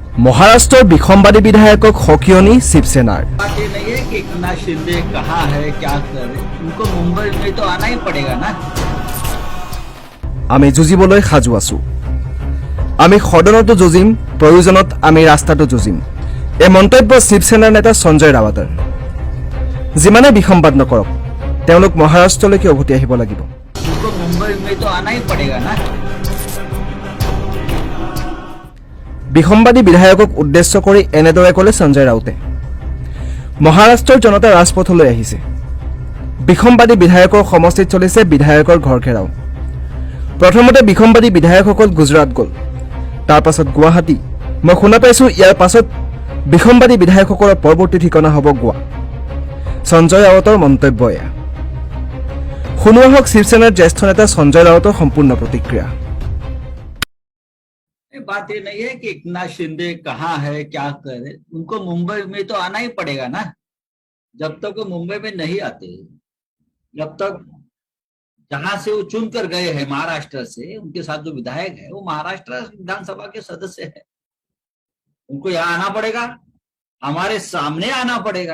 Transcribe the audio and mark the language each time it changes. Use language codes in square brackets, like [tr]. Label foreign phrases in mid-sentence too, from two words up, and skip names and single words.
[as] মহাৰাষ্ট্ৰৰ বিসম্বাদী বিধায়কক সকিয়নি শিৱসেনাৰ। [hi] बात ये नहीं है कि एकनाथ शिंदे कहाँ है क्या कर रहे, उनको मुंबई में तो आना ही पड़ेगा ना। [as] আমি যুঁজিবলৈ সাজু আছো। আমি সদনতো যুঁজিম, প্ৰয়োজনত আমি ৰাস্তাতো যুঁজিম। এই মন্তব্য শিৱসেনাৰ নেতা সঞ্জয় ৰাৱতৰ। যিমানে বিসম্বাদ নকৰক তেওঁলোক মহাৰাষ্ট্ৰলৈকে উভতি আহিব লাগিব। [hi] उनको मुंबई में तो आना ही पड़ेगा ना। [as] বিসম্বাদী বিধায়কক উদ্দেশ্য কৰি এনেদৰে ক'লে সঞ্জয় ৰাউতে। মহাৰাষ্ট্ৰৰ জনতা ৰাজপথলৈ আহিছে। বিসম্বাদী বিধায়কৰ সমষ্টিত চলিছে বিধায়কৰ ঘৰ ঘেৰাও। প্ৰথমতে বিসম্বাদী বিধায়কসকল গুজৰাট গ'ল, তাৰ পাছত গুৱাহাটী। মই শুনা পাইছোঁ ইয়াৰ পাছত বিসম্বাদী বিধায়কসকলৰ পৰৱৰ্তী ঠিকনা হ'ব গোৱা। সঞ্জয় ৰাউতৰ মন্তব্য এয়া। শুনোৱা হওক শিৱসেনাৰ জ্যেষ্ঠ নেতা সঞ্জয় ৰাউতৰ সম্পূৰ্ণ প্ৰতিক্ৰিয়া। [hi] बात ये नहीं है कि एकनाथ शिंदे कहाँ है क्या कर रहे, उनको मुंबई में तो आना ही पड़ेगा ना। जब तक वो मुंबई में नहीं आते, जब तक जहां से वो चुन कर गए हैं महाराष्ट्र से, उनके साथ जो विधायक है वो महाराष्ट्र विधानसभा के सदस्य है, उनको यहाँ आना पड़ेगा, हमारे सामने आना पड़ेगा।